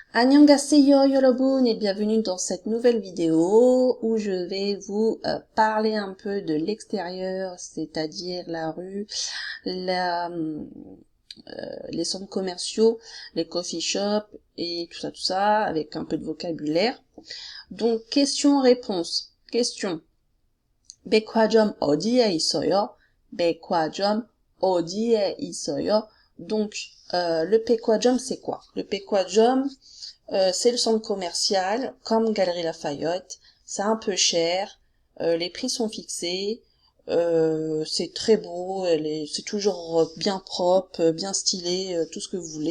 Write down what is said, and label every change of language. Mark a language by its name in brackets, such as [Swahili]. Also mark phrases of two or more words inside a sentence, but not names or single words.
[Korean] 안녕하세요 여러분 [French] et bienvenue dans cette nouvelle vidéo où je vais vous parler un peu de l'extérieur, c'est-à-dire la rue, les centres commerciaux, les [English] coffee shops [French] et tout ça, avec un peu de vocabulaire. Donc, question-réponse. Question. [Korean] 백화점 어디에 있어요? 백화점 어디에 있어요? [French] Donc, le 백화점, c'est quoi? Le 백화점, c'est le centre commercial, comme Galerie Lafayette. C'est un peu cher, les prix sont fixés, c'est très beau, c'est toujours bien propre, bien stylé, tout ce que vous voulez.